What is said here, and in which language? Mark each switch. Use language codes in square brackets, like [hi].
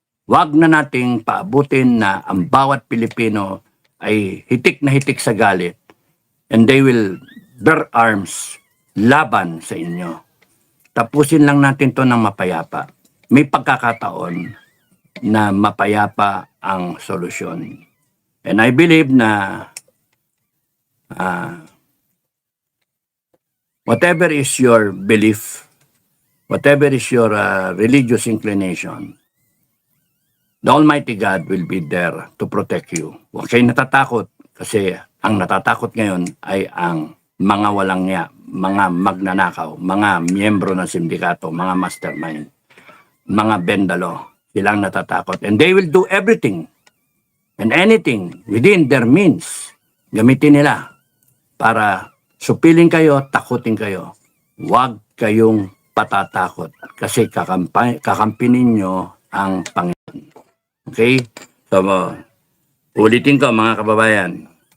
[tl] Huwag na nating paabutin na ang bawat Pilipino ay hitik na hitik sa galit [en] and they will bear arms [tl] laban sa inyo. Tapusin lang natin to ng mapayapa. May pagkakataon na mapayapa ang solusyon. [en] And I believe na whatever is your belief, whatever is your religious inclination, the Almighty God will be there to protect you. [tl] Huwag kayong natatakot kasi ang natatakot ngayon ay ang mga walang niya, mga magnanakaw, mga miyembro ng sindikato, mga mastermind, mga bendalo. Silang natatakot. [en] And they will do everything and anything within their means. [tl] Gamitin nila para supilin kayo, takutin kayo. Huwag kayong patatakot kasi kakampinin nyo ang Panginoon. Okay? So, ulitin ko mga kababayan.